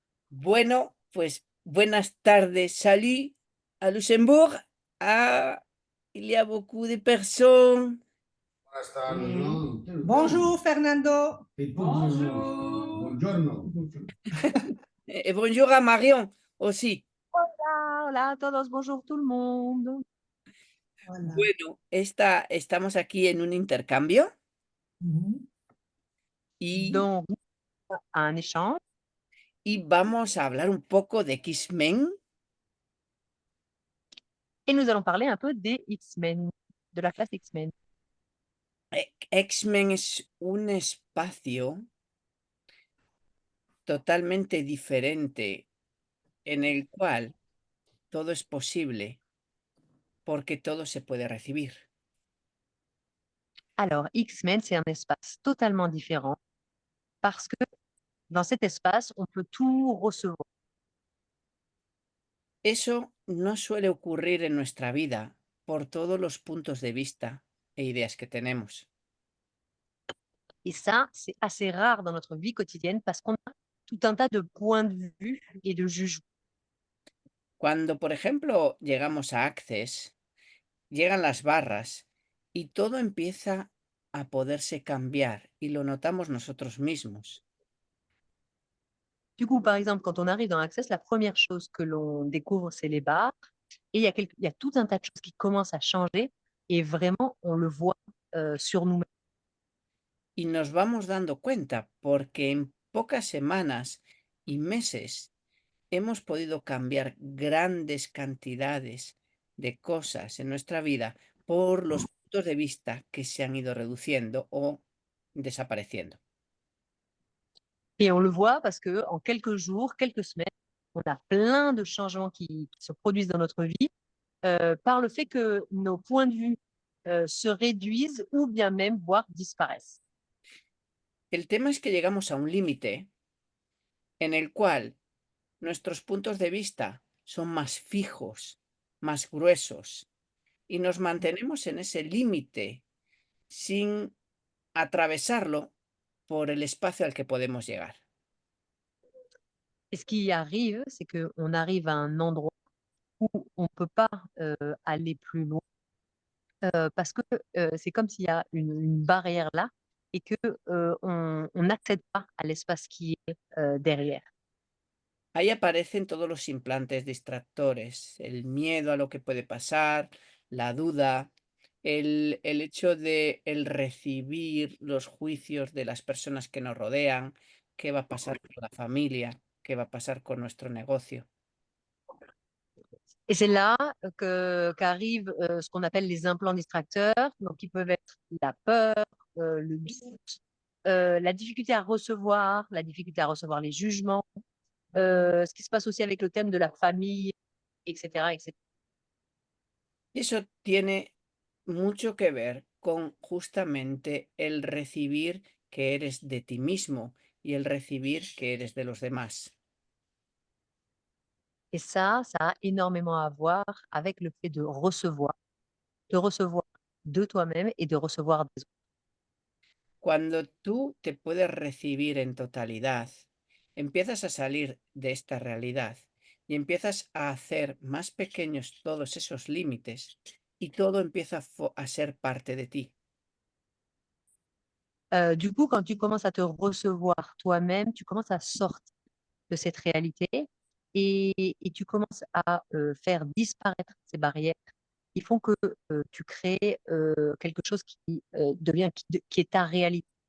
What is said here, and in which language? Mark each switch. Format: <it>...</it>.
<es>Bueno, pues buenas tardes.</es> <fr>Salut à Luxembourg. Ah, il y a beaucoup de personnes.</fr> <es>Buenas tardes, Mm. ¿no?</es> <fr>Bonjour Fernando. Bonjour.</fr> <it>Buongiorno.</it> <fr>Et bonjour à Marion aussi.</fr> <es>Hola, hola a todos,</es> <fr>bonjour tout le monde. Voilà.</fr> <es>Bueno, estamos aquí en un intercambio Mhm. y,</es> <fr>Donc, un échange</fr> <es>y vamos a hablar un poco de X-Men.</es> <fr>et nous allons parler un peu des X-Men, de la classe X-Men.</fr> <es>X-Men es un espacio totalmente diferente en el cual todo es posible porque todo se puede recibir.</es> <fr>Alors, X-Men, c'est un espace totalement différent parce que dans cet espace, on peut tout recevoir.</fr> <es>Eso no suele ocurrir en nuestra vida por todos los puntos de vista e ideas que tenemos.</es> <fr>Et ça, c'est assez rare dans notre vie quotidienne parce qu'on a tout un tas de points de vue et de jugements.</fr> <es>Cuando, por ejemplo, llegamos a Access, llegan las barras y todo empieza a poderse cambiar y lo notamos nosotros mismos.</es> <fr>Du coup, par exemple, quand on arrive dans Access, la première chose que l'on découvre, c'est les bars. Et il y a tout un tas de choses qui commencent à changer et vraiment, on le voit sur nous-mêmes.</fr> <es>Y nos vamos dando cuenta porque en pocas semanas y meses hemos podido cambiar grandes cantidades de cosas en nuestra vida por los puntos de vista que se han ido reduciendo o desapareciendo.</es> <fr>Et on le voit parce que en quelques jours, quelques semaines, on a plein de changements qui se produisent dans notre vie par le fait que nos points de vue se réduisent ou bien même, voire disparaissent.</fr> <es>El tema es que llegamos a un límite en el cual nuestros puntos de vista son más fijos, más gruesos, y nos mantenemos en ese límite sin atravesarlo por el espacio al que podemos llegar.</es> <fr>Et ce qui arrive, c'est qu'on arrive à un endroit où on ne peut pas aller plus loin parce que c'est comme s'il y a une barrière là et que on n'accède pas à l'espace qui est derrière.</fr> <es>Ahí aparecen todos los implantes distractores, el miedo a lo que puede pasar, la duda, el hecho de el recibir los juicios de las personas que nos rodean, qué va a pasar con la familia, qué va a pasar con nuestro negocio.</es> <fr>Et c'est là qu'arrivent ce qu'on appelle les implants distracteurs, donc qui peuvent être la peur, le doute, la difficulté à recevoir, la difficulté à recevoir les jugements, ce qui se passe aussi avec le thème de la famille, etc., etc.</fr> <es>Y eso tiene mucho que ver con justamente el recibir que eres de ti mismo y el recibir que eres de los demás.</es> <fr>Et ça a énormément à voir avec le fait de recevoir de toi-même et de recevoir des autres.</fr> <es>Cuando tú te puedes recibir en totalidad, empiezas a salir de esta realidad y empiezas a hacer más pequeños todos esos límites y todo empieza a ser parte de ti.</es> <fr>Du coup, quand tu commences à te recevoir toi-même, tu commences à sortir de cette réalité et tu commences à faire disparaître ces barrières qui font que tu crées quelque chose qui devient, qui est ta réalité.</fr>